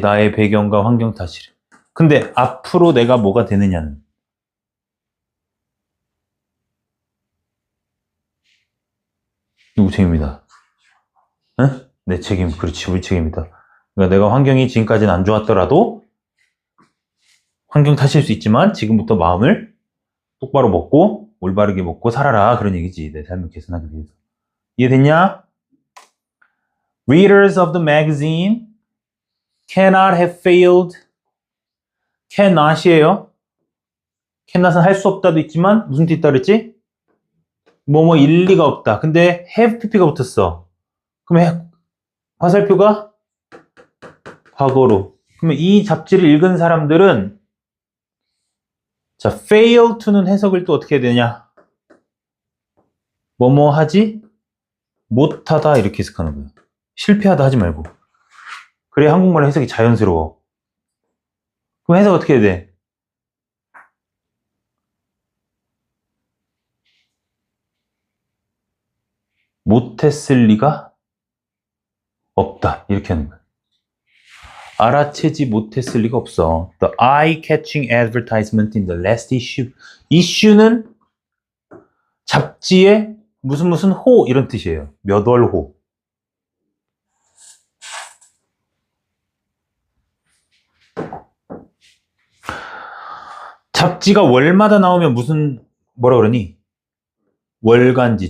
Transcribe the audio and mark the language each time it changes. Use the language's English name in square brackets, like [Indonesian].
[Korean] 나의 배경과 환경 탓이래. 근데 앞으로 내가 뭐가 되느냐는 누구 책임이다. 응? 내 책임. 그렇지. 우리 책임이다. 그러니까 내가 환경이 지금까지는 안 좋았더라도 환경 탓일 수 있지만 지금부터 마음을 똑바로 먹고 올바르게 먹고 살아라. 그런 얘기지. 내 삶을 개선하기 위해서. 이해됐냐? [English] Readers of the magazine cannot have failed. [Korean] cannot이에요. cannot은 할 수 없다도 있지만 무슨 뜻 있다 그랬지? 뭐뭐 일리가 없다. 근데 have pp가 붙었어. 그러면 화살표가 과거로. 그러면 이 잡지를 읽은 사람들은 자, fail to는 해석을 또 어떻게 해야 되냐? 뭐뭐 하지? 못하다 이렇게 해석하는 거야. 실패하다 하지 말고. 그래 한국말의 해석이 자연스러워. 그럼 해석 어떻게 해야 돼? 못했을 리가 없다. 이렇게 하는 거야. 알아채지 못했을 리가 없어. [English] The eye-catching advertisement in the last issue. [Korean] issue는 잡지의 무슨 호 이런 뜻이에요. 몇 월 호. 잡지가 월마다 나오면 뭐라 그러니? 월간지.